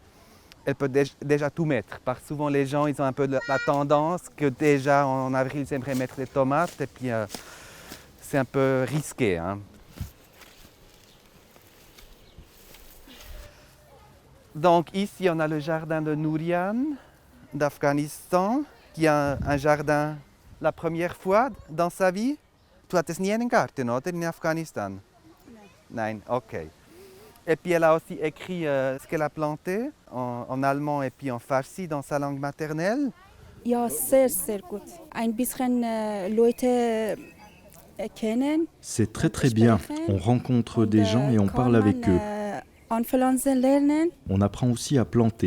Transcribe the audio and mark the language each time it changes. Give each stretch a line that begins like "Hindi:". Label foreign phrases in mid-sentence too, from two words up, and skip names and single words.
French: Elle peut déjà tout mettre, parce que souvent, les gens ils ont un peu la tendance que déjà en avril, ils aimeraient mettre des tomates, et puis c'est un peu risqué. Hein. Donc ici, on a le jardin de Nourian d'Afghanistan, qui a un jardin la première fois dans sa vie.
German: Tu hattest nie einen Garten, oder, in Afghanistan? Nein, ok.
French: Et puis elle a aussi écrit ce qu'elle a planté en allemand et puis en farsi dans sa langue maternelle.
German: Ja, sehr, sehr gut. Ein bisschen Leute kennen.
French: C'est très très bien. On rencontre des gens et on parle avec eux. On apprend aussi à planter.